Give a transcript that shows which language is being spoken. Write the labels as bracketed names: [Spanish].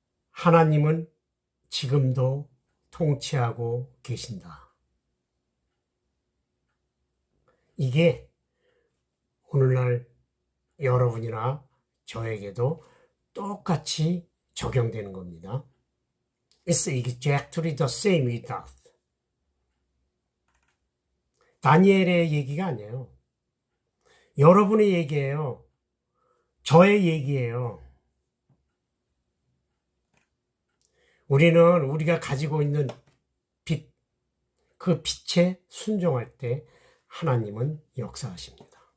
[Korean] 하나님은 지금도 통치하고 계신다. 이게 오늘날 여러분이나 저에게도 똑같이 적용되는 겁니다. [English] It's exactly the same with us. [Korean] 다니엘의 얘기가 아니에요. 여러분의 얘기예요. 저의 얘기예요. 우리는 우리가 가지고 있는 빛, 그 빛에 순종할 때 하나님은 역사하십니다.